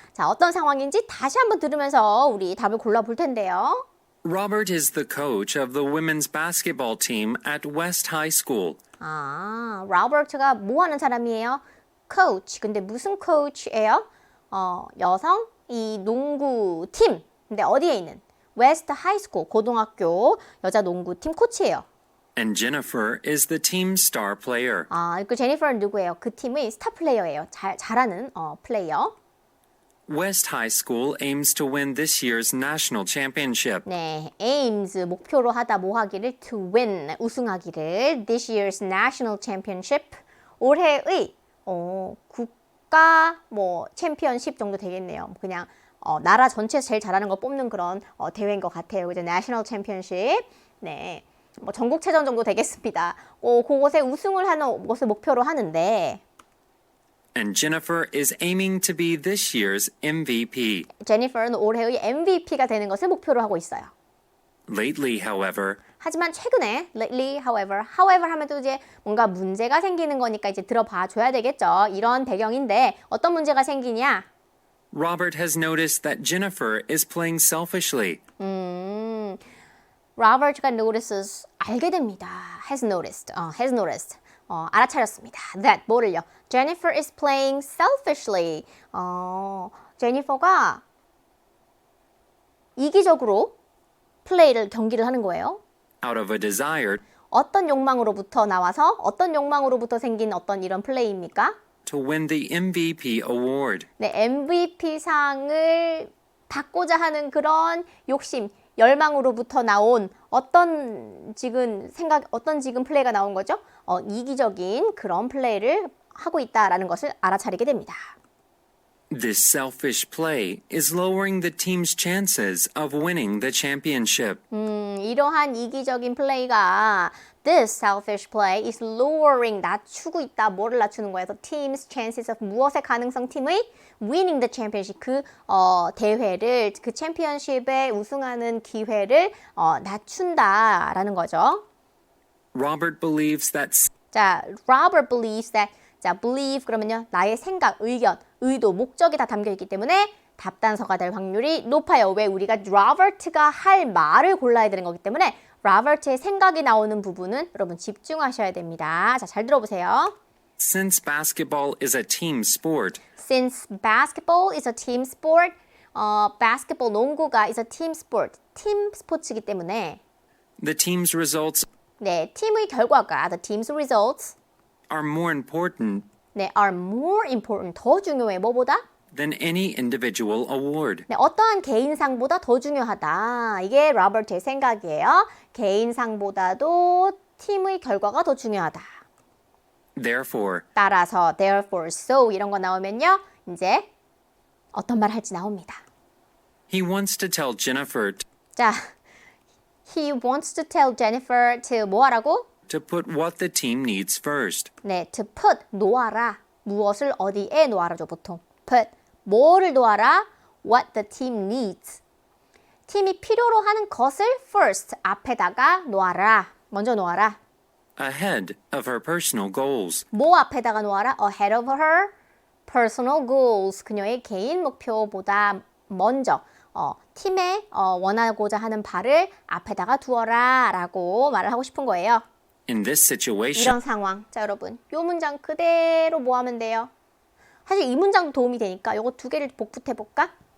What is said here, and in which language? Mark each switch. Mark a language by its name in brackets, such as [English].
[Korean] 자, 어떤 상황인지 다시 한번 들으면서 우리 답을 골라볼 텐데요. [English] Robert is the coach of the women's basketball team at West High School. [Korean] 로버트가 뭐 하는 사람이에요? [English] coach. [Korean] 근데 무슨 coach예요? 여성 이 농구팀. 근데 어디에 있는? 웨스트 하이스쿨 고등학교 여자 농구팀 코치예요. [English] And Jennifer is the team's star player. [Korean] 그 제니퍼는 누구예요? 그 팀의 스타 플레이어예요. 잘하는 플레이어. [English] West High School aims to win this year's national championship. [Korean] 네, aims 목표로 하다 뭐 하기를 [English] to win [Korean] 우승하기를 [English] this year's national championship [Korean] 올해의 국가 챔피언십 정도 되겠네요. 그냥 나라 전체에서 제일 잘하는 거 뽑는 그런 대회인 것 같아요. 그죠? [English] National Championship. [Korean] 네. 전국체전 정도 되겠습니다. 그곳에 우승을 하는 것을 목표로 하는데 [English] And Jennifer is aiming to be this year's MVP. [Korean] 제니퍼는 올해의 MVP가 되는 것을 목표로 하고 있어요. [English] Lately, however, [Korean] 하지만 최근에 [English] lately, however [Korean] 하면 또 이제 뭔가 문제가 생기는 거니까 이제 들어봐 줘야 되겠죠. 이런 배경인데 어떤 문제가 생기냐? [English] Robert has noticed that Jennifer is playing selfishly. [Korean] 로버트가 notices 알게 됩니다. [English] has noticed. [Korean] 알아차렸습니다. That 뭐를요? [English] Jennifer is playing selfishly. [Korean] 제니퍼가 이기적으로 경기를 하는 거예요. [English] Out of a desire [Korean] 어떤 욕망으로부터 나와서 어떤 욕망으로부터 생긴 어떤 이런 플레이입니까? [English] to win the MVP award. [Korean] 네, MVP 상을 받고자 하는 그런 욕심, 열망으로부터 나온 어떤 지금 플레이가 나온 거죠? 이기적인 그런 플레이를 하고 있다라는 것을 알아차리게 됩니다. [English] This selfish play is lowering the team's chances of winning the championship. [Korean] 이러한 이기적인 플레이가 [English] This selfish play is lowering [Korean] 낮추고 있다. 뭐를 낮추는 거예요? [English] The team's chances of [Korean] 무엇의 가능성? 팀의 [English] winning the championship [Korean] 그 대회를 그 챔피언십에 우승하는 기회를 낮춘다라는 거죠. [English] Robert believes that 자, Robert believes that 자, believe [Korean] 그러면요. 나의 생각, 의견, 의도, 목적이 다 담겨 있기 때문에 답단서가 될 확률이 높아요. 왜? 우리가 로버트가 할 말을 골라야 되는 거기 때문에 로버트의 생각이 나오는 부분은 여러분 집중하셔야 됩니다. 자, 잘 들어보세요. [English] since basketball is a team sport, Since basketball is a team sport, basketball 농구가 is a team sport, [Korean] 팀 스포츠이기 때문에 [English] the team's results [Korean] 네, 팀의 결과가 [English] the team's results are more important [Korean] 네, [English] are more important, [Korean] 더 중요해. 뭐보다? [English] than any individual award. [Korean] 네, 어떠한 개인상보다 더 중요하다. 이게 로버트의 생각이에요. 개인상보다도 팀의 결과가 더 중요하다. [English] Therefore, [Korean] 따라서 therefore, so 이런 거 나오면요. 이제 어떤 말 할지 나옵니다. [English] he wants to tell Jennifer 자, he wants to tell Jennifer to [Korean] 뭐 하라고? [English] to put what the team needs first. [Korean] 네, [English] to put [Korean] 놓아라. 무엇을 어디에 놓아라죠, 보통. [English] put [Korean] 뭐를 놓아라? [English] What the team needs. [Korean] 팀이 필요로 하는 것을 first 앞에다가 놓아라. 먼저 놓아라. [English] Ahead of her personal goals. [Korean] 뭐 앞에다가 놓아라? [English] Ahead of her personal goals. [Korean] 그녀의 개인 목표보다 먼저 팀에 원하고자 하는 바를 앞에다가 두어라 라고 말을 하고 싶은 거예요. [English] In this situation, [Korean] 이런 상황. 자, 여러분. 요 문장 그대로 뭐 하면 돼요? 사실 이 문장도 도움이 되니까 요거 두 개를 복붙해 볼까?